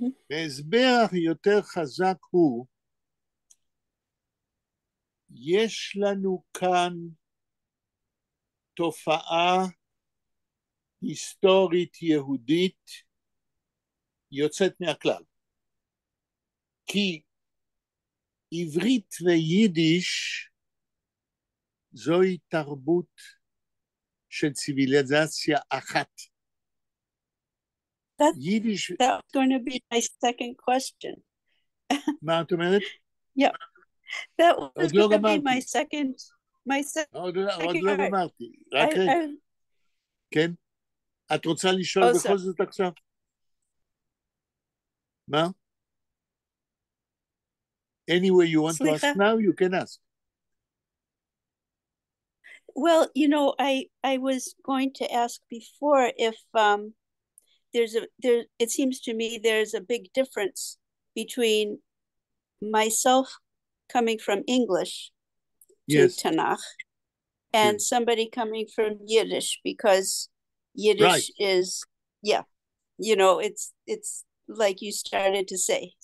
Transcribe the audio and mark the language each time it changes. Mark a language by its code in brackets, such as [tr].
[he] והסבר יותר חזק הוא, יש לנו כאן תופעה היסטורית יהודית יוצאת מהכלל. כי עברית ויידיש זוהי תרבות של ציוויליזציה אחת. יידיש... [en] That's going to be my second question. [he] מה את אומרת? Yeah. [en] That was going to be my second... [he] עוד לא גמרתי. רק רגע. כן? את רוצה לשאול בכל זאת עכשיו? מה? [en] Anyway, you want to ask now, you can ask. Well, you know, I was going to ask before if it seems to me there's a big difference between myself coming from English to Tanakh and somebody coming from Yiddish, because Yiddish is, you know, it's like you started to say.